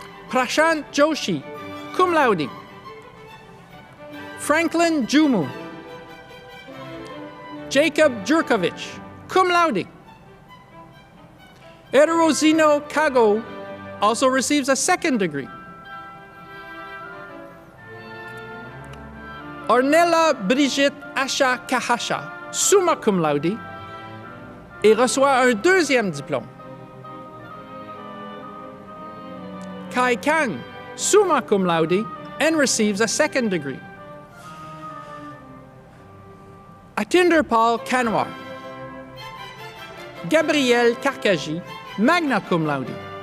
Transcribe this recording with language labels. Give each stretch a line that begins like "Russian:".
English: Prashant Joshi, cum laude. Franklin Jumu. Jacob Jurkovich, cum laude. Erosino Kago also receives a second degree.
French: Ornella Brigitte Asha Kahasha, summa cum laude, et reçoit un deuxième diplôme.
English: Kai Kang, summa cum laude, and receives a second degree. Atinder Paul Kanwar. Gabriel Karkaji, magna cum laude.